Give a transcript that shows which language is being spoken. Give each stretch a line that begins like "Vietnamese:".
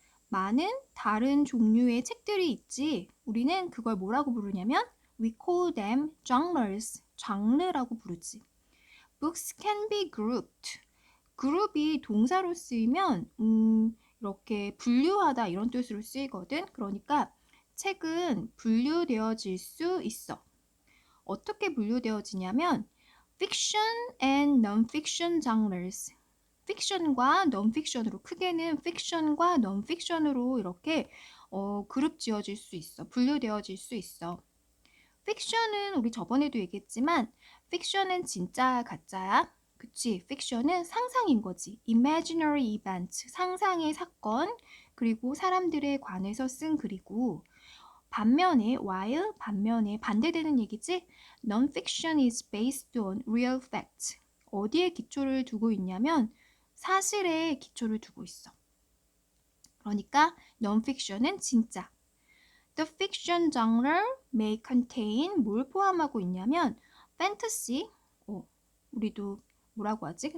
Korean: 많은 다른 종류의 책들이 있지. 우리는 그걸 뭐라고 부르냐면
English: we call them genres,
Korean: 장르라고 부르지.
English: Books can be grouped.
Korean: 그룹이 동사로 쓰이면 이렇게 분류하다 이런 뜻으로 쓰이거든. 그러니까 책은 분류되어질 수 있어. 어떻게 분류되어지냐면
English: fiction and non-fiction genres.
Korean: 픽션과 non-fiction으로, 크게는 fiction과 non-fiction으로 이렇게 그룹 지어질 수 있어. 분류되어질 수 있어. 픽션은 우리 저번에도 얘기했지만 픽션은 진짜 가짜야. 그치? 픽션은 상상인 거지.
English: imaginary event,
Korean: 상상의 사건, 그리고 사람들에 관해서 쓴 글이고 반면에 while, 반면에 반대되는 얘기지.
English: Non-fiction is based on real facts.
Korean: 어디에 기초를 두고 있냐면 사실에 기초를 두고 있어. 그러니까 non-fiction은 진짜.
English: The fiction genre may contain
Korean: 뭘 포함하고 있냐면 fantasy, 우리도 뭐라고 하지?